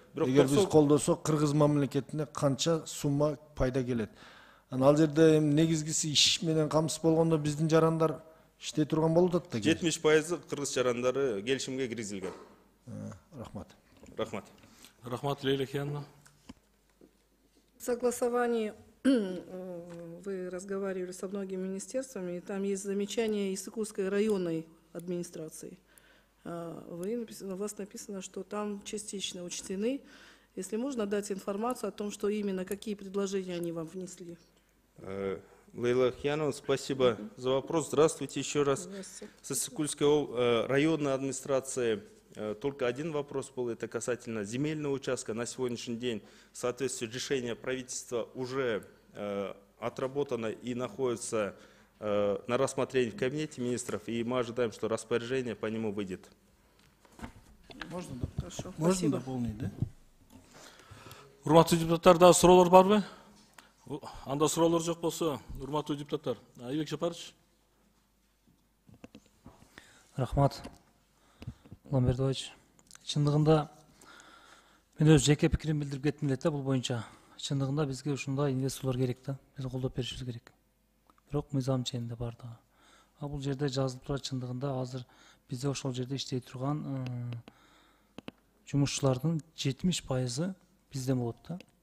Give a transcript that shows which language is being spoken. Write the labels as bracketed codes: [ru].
[ky] Эгер биз колдосок, Кыргыз мамлекетине канча сумма пайда келет. Ал жерде негизгиси иш менен камсыз болгондо биздин жарандар иштей турган болуп атат да. 70% кыргыз жарандары келишимге киргизилген. Рахмат. Рахмат. Рахмат, Лейла Хиянна. [ru] В согласовании вы разговаривали со многими министерствами, и там есть замечания Иссыкульской районной администрации. У вас написано, что там частично учтены. Если можно дать информацию о том, что именно, какие предложения они вам внесли. Лейла Хиянова, спасибо за вопрос. Здравствуйте еще раз. С Иссыкульской районной администрации только один вопрос был, это касательно земельного участка. На сегодняшний день в соответствии с решением правительства уже отработано и находится на рассмотрении в кабинете министров, и мы ожидаем, что распоряжение по нему выйдет. Можно, да? Хорошо. Можно дополнить, да? [ky] Урматтуу депутаттар, дагы суроолор барбы? Анда суроолор жок болсо, урматтуу депутаттар, Айбек Жапарович. Рахмат, Улан Бердибаевич. Чындыгында мен өз жеке пикирим билдирип кеттим эле да бул боюнча. Чындыгында бизге ушундай инвесторлор керек да, биз колдоп беришибиз керек. Бирок мыйзам чегинде бардыгы. Бул жерде жазылып турат, чындыгында азыр бизде ошол жерде иштей турган жумушчулардын 70% бизден болот да.